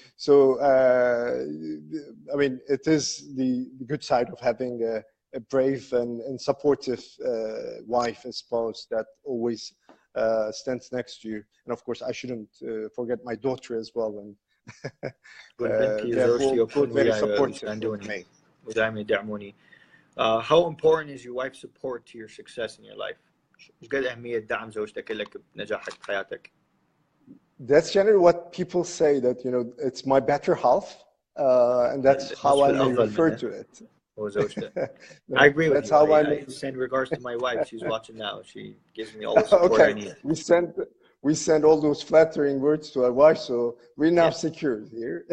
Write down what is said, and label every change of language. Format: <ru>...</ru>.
<en>So, I mean, it is the good side of having a brave and supportive wife and spouse that always stands next to you. And of course, I shouldn't forget my daughter as well. And they're both very supportive of me.</en> <ar>ودائما يدعموني.</ar> <en>How important is your wife's support to your success in your life?</en> <ar>ايش قد أهمية دعم زوجتك لك بنجاحك في حياتك؟</ar> <en>That's generally what people say, that it's my better half, and that's how I may refer to it. I agree with you. I send regards to my wife. She's watching now. She gives me all the support I need. We send all those flattering words to our wife, so we're now secure here.</en>